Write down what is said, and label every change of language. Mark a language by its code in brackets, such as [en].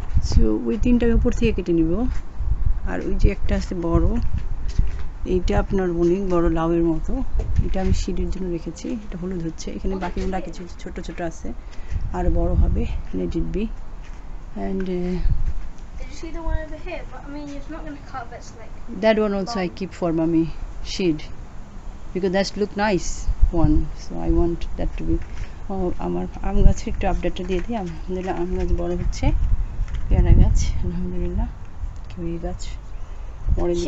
[bn] So ওই তিনটার উপর থেকে কেটে নিব। আর ওই যে একটা আছে বড়, এইটা আপনার অনেক বড় লাউয়ের মতো, এটা আমি সিডের জন্য রেখেছি, এটা হলুদ হচ্ছে। এখানে বাকিগুলো কিছু ছোট ছোট আছে, আর বড় হবে, [en] Let it be. And see the one over here, but I mean, you're not going to cut that's like that one also I keep for mommy seed because that's look nice one, so I want that to be. [bn] আমার আম গাছের একটু আপডেটটা দিয়ে দিই। আলহামদুলিল্লাহ আম গাছ বড় হচ্ছে, পেয়ারা গাছ আলহামদুলিল্লাহ, কিউই গাছ, অরেঞ্জ গাছ,